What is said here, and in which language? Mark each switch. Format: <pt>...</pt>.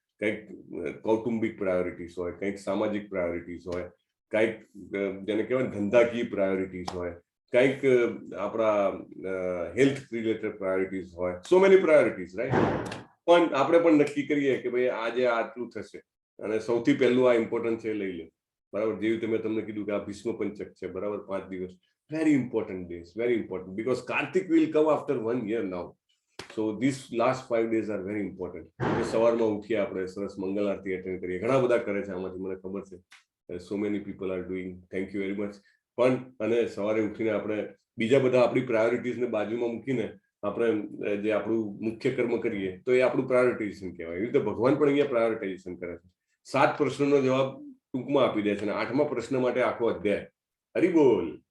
<gu>કંઈક કૌટુંબિક પ્રાયોરિટીઝ હોય, કંઈક સામાજિક પ્રાયોરિટીઝ હોય, કંઈક જેને કહેવાય ધંધાકીય પ્રાયોરિટીઝ હોય, કંઈક આપણા હેલ્થ રિલેટેડ પ્રાયોરિટીઝ હોય,</gu> <en>so many priorities,</en> <gu>રાઈટ. પણ આપણે પણ નક્કી કરીએ કે ભાઈ આજે આટલું થશે અને સૌથી પહેલું આ ઇમ્પોર્ટન્ટ છે લઈ લે, બરાબર. જેવી રીતે મેં તમને કીધું કે આ ભીષ્મ પંચક છે, બરાબર, 5 દિવસ,</gu> <en>very important days, very important, because Kartik will come after 1 year now. So these last 5 days are very important.</en> <gu>સવારમાં ઉઠીએ આપણે, સરસ મંગલ આરતી એટેન્ડ કરીએ. ઘણા બધા કરે છે આમાંથી, મને ખબર છે.</gu> <en>So many people are doing, thank you very much.</en> <gu>પણ અને સવારે ઉઠીને આપણે બીજા બધા આપણી પ્રાયોરિટીઝને બાજુમાં મૂકીને આપણે જે આપણું મુખ્ય કર્મ કરીએ તો એ આપણું પ્રાયોરિટાઇઝેશન કહેવાય. એવી રીતે ભગવાન પણ અહીંયા પ્રાયોરિટાઇઝેશન કરે છે. 7 પ્રશ્નોનો જવાબ ટૂંકમાં આપી દે છે અને 8મા પ્રશ્ન માટે આખો અધ્યાય. હરી બોલ.</gu>